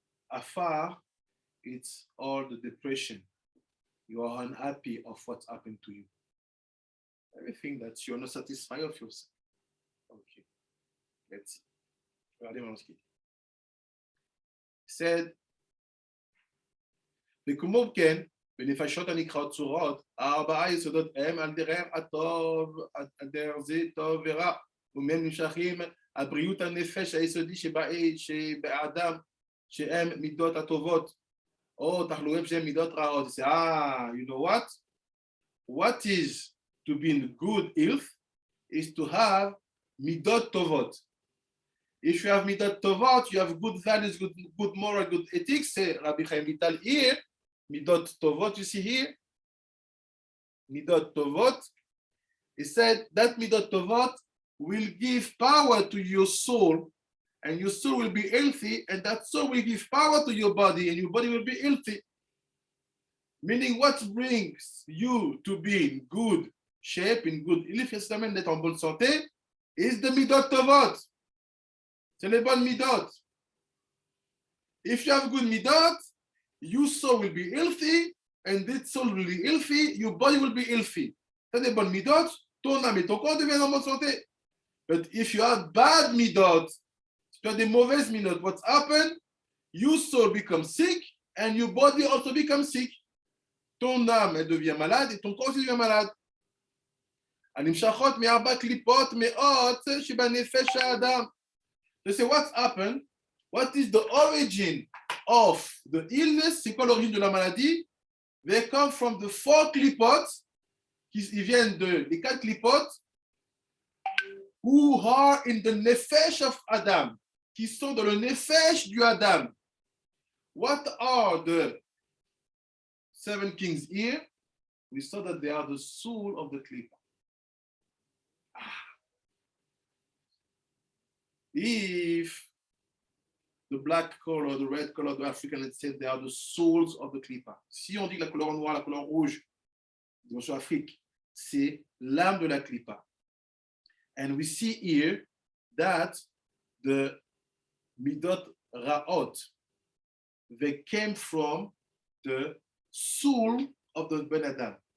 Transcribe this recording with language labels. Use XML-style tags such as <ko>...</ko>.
<en>Afar, it's all the depression. You are unhappy of what's happened to you. Everything that you're not satisfied of yourself. Okay. Let's see.</en> <fr>Regardez mon ski.</fr> <he>Said, וכמו כן, בנפשות הנקראות צורות, הארבעה יסודות הם על דרך הטוב, על דרך זה טוב ורע, ומהם נמשכים הבריאות הנפש היסודי שבאדם, שהם מידות הטובות, או תחלואים שהם מידות רעות.</he> <en>Say, you know what? What is to be in good health is to have midot tovot. If you have midot tovot, you have good values, good moral, good ethics. Say Rabbi Chaim Vital here, midot tovot, you see here, midot tovot. He said that midot tovot will give power to your soul, and your soul will be healthy, and that soul will give power to your body, and your body will be healthy. Meaning, what brings you to be in good shape, in good health,</en> <fr>d'être en bonne santé,</fr> <en>is the midot tovot.</en> <fr>C'est les bonnes midot.</fr> <en>If you have good midot, your soul will be healthy, and that soul will be healthy, your body will be healthy.</en> <fr>Tu as des bonnes midot, ton âme et ton corps deviennent en bonne santé.</fr> <en>But if you have bad midot,</en> <fr>tu as des mauvaises midot,</fr> <en>what's happened? Your soul becomes sick, and your body also becomes sick.</en> <fr>Ton âme elle devient malade, et ton corps aussi devient malade.</fr> <he>הנמשכות מארבע קליפות מאות שבנפש האדם.</he> <en>They say, what's happened? What is the origin of the illness?</en> <fr>C'est quoi l'origine de la maladie?</fr> <en>They come from the 4 clipotes,</en> <fr>ils viennent des 4 clipotes,</fr> <en>who are in the nefesh of Adam,</en> <fr>qui sont dans le nefesh du Adam.</fr> <en>What are the 7 kings here? We saw that they are the soul of the clipper. If the black color, the red color, the African, it said they are the souls of the clipper.</en> <fr>Si on dit la couleur noire, la couleur rouge, dimension Afrique, c'est l'âme de la clipper.</fr> <en>And we see here that the midot ra'ot, they came from the soul of the Ben Adam.</en>